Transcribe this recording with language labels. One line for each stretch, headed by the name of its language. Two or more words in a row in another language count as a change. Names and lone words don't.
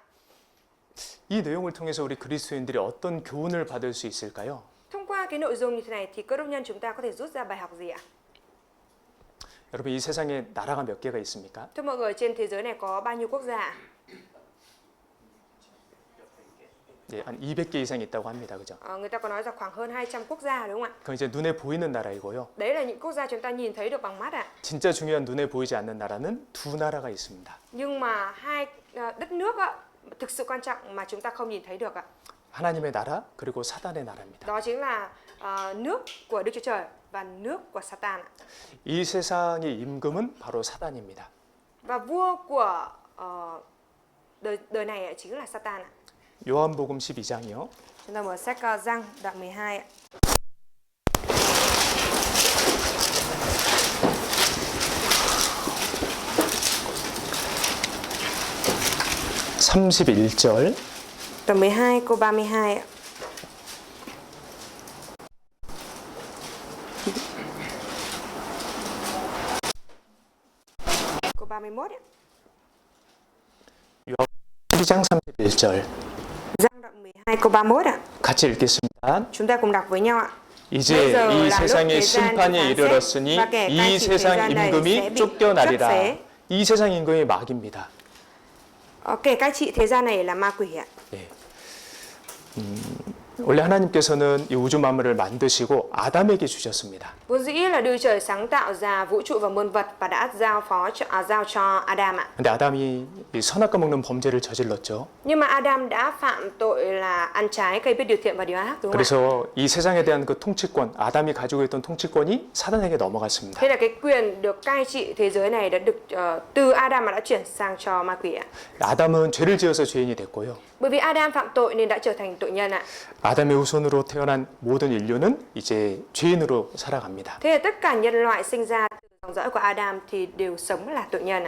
Korean: 이 내용을 통해서 우리 그리스도인들이 어떤 교훈을 받을 수 있을까요?
Vietnamese: Thông qua cái nội dung như thế này thì cơ đốc nhân chúng ta có thể rút ra bài học gì ạ?
Korean: 여러분 이 세상에 나라가 몇 개가 있습니까?
Vietnamese: Thưa mọi người, trên thế giới này có bao nhiêu quốc gia ạ?
Korean: 예, 한 200개 이상 있다고 합니다. 그죠?
Vietnamese: Người ta có nói rằng khoảng hơn 200 quốc gia đúng không ạ?
Korean: 그건 이제 눈에 보이는 나라이고요.
Vietnamese: Đấy là những quốc gia chúng ta nhìn thấy được bằng mắt ạ.
Korean: 진짜 중요한 눈에 보이지 않는 나라는 두 나라가 있습니다.
Vietnamese: Nhưng mà hai đất nước ạ, thực sự quan trọng mà chúng ta không nhìn thấy được ạ.
Korean: 하나님의 나라 그리고 사단의 나라입니다.
Vietnamese: Đó chính là nước của Đức Chúa Trời và nước của Satan ạ.
Korean: 이 세상의 임금은 바로 사단입니다.
Vietnamese: Và vua của đời này chính là Satan ạ.
Korean: 요한복음 12장이요.
Vietnamese: Chúng ta mở sách Giăng đoạn 12 ạ.
Korean: (31절)
Vietnamese: Đoạn 12 câu 32 ạ. Câu 31 ạ.
Korean: 12장 31절
Vietnamese: Giăng đoạn 12 câu 31 ạ.
Korean: 같이 읽겠습니다.
Vietnamese: Chúng ta cùng đọc với nhau ạ.
Korean: 이제
Vietnamese: Bây giờ
Korean: 이
Vietnamese: là lúc
Korean: 세상의
Vietnamese: thế gian
Korean: 심판이
Vietnamese: được phán xét
Korean: 이르렀으니
Vietnamese: và kẻ cai
Korean: 이
Vietnamese: trị thế
Korean: 세상
Vietnamese: gian này sẽ
Korean: 임금이
Vietnamese: bị
Korean: 쫓겨나리라.
Vietnamese: cướp phế.
Korean: 이 세상 임금이 마귀입니다. Kẻ cai trị thế gian này là ma quỷ ạ. 네. 원래 하나님께서는 이 우주 만물을 만드시고 아담에게 주셨습니다.
Vietnamese: Vốn dĩ là Đức Trời sáng tạo ra vũ trụ và muôn vật và đã giao cho Adam ạ.
Korean: 근데 아담이 이 선악과 먹는 범죄를 저질렀죠.
Vietnamese: Nhưng mà Adam đã phạm tội là ăn trái cây biết điều thiện và điều ác đúng không ạ?
Korean: 그래서 이 세상에 대한 그 통치권, 아담이 가지고 있던 통치권이 사단에게 넘어갔습니다.
Vietnamese: Thế là cái quyền được cai trị thế giới này đã được từ Adam mà đã chuyển sang cho ma quỷ ạ.
Korean: 아담은 죄를 지어서 죄인이 됐고요.
Vietnamese: Bởi vì Adam phạm tội nên đã trở thành tội nhân ạ.
Korean: 아담의 후손으로 태어난 모든 인류는 이제 죄인으로 살아갑니다.
Vietnamese: Thế là tất cả nhân loại sinh ra từ dòng dõi của Adam thì đều sống là tội nhân ạ.